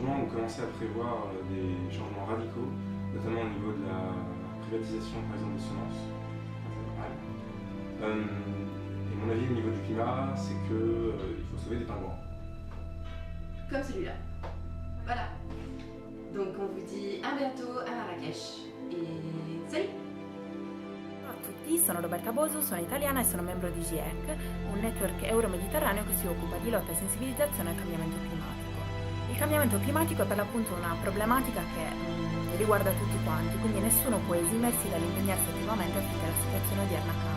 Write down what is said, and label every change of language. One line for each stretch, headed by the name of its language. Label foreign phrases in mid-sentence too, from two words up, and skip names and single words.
French: On commençait à prévoir des changements radicaux, notamment au niveau de la privatisation, par exemple, des semences. Et mon avis au niveau du climat, c'est qu'il faut sauver des pingouins. Comme celui-là. Voilà. Donc on vous dit à bientôt à Marrakech e salut!
Italian: Ciao a tutti, sono Roberta Bosu, sono italiana e sono membro di GIEC, un network euro-mediterraneo che si occupa di lotta e sensibilizzazione al cambiamento climatico. Il cambiamento climatico è per l'appunto una problematica che riguarda tutti quanti, quindi nessuno può esimersi dall'impegnarsi attivamente affinché la situazione odierna cambi.